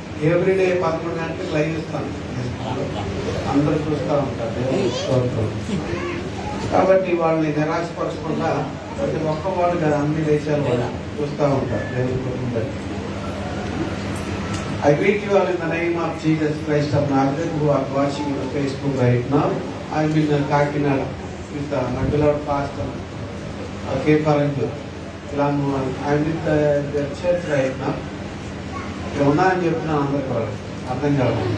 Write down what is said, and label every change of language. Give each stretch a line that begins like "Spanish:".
Telugu: Everyday 11 గంటలకు live ఇస్తాను, అందరూ చూస్తూ ఉంటారు. దేవునికి స్తోత్రం. కాబట్టి వాళ్ళని నిరాశపరచకుండా ప్రతి ఒక్కవాడు కదా అన్ని దేశాలు వాళ్ళు చూస్తూ ఉంటారు. దేవుని కుటుంబం.
English: I greet you all in the name of Jesus Christ of Nazareth who are watching on Facebook right now. I'm in Kakinada with my beloved pastor K. Paranju. I'm with the church right now.
Telugu: ఇక్కడ ఉన్నారని చెప్పిన అందరికీ వాళ్ళు అర్థం కాదు.